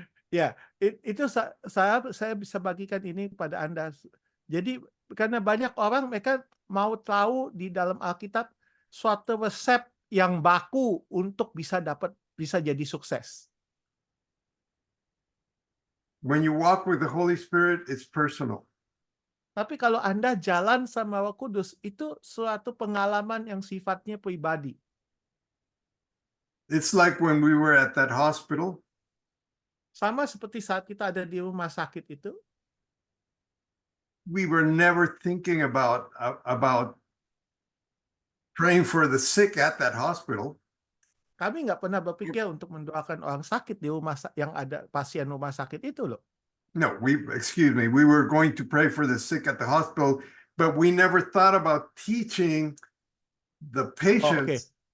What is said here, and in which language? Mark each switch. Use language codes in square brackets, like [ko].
[id] Ya, itu saya bisa bagikan ini pada Anda. Jadi karena banyak orang mereka mau tahu di dalam Alkitab suatu resep yang baku untuk bisa jadi sukses. [en] When you walk with the Holy Spirit, it's personal. [id] Tapi kalau Anda jalan sama Roh Kudus, itu suatu pengalaman yang sifatnya pribadi. [en] It's like when we were at that hospital, [id] Sama seperti saat kita ada di rumah sakit itu, [en] we were never thinking about praying for the sick at that hospital. [id] kami nggak pernah berpikir untuk mendoakan orang sakit di yang ada pasien rumah sakit itu loh. [en] No, we were going to pray for the sick at the hospital, but we never thought about teaching the patients.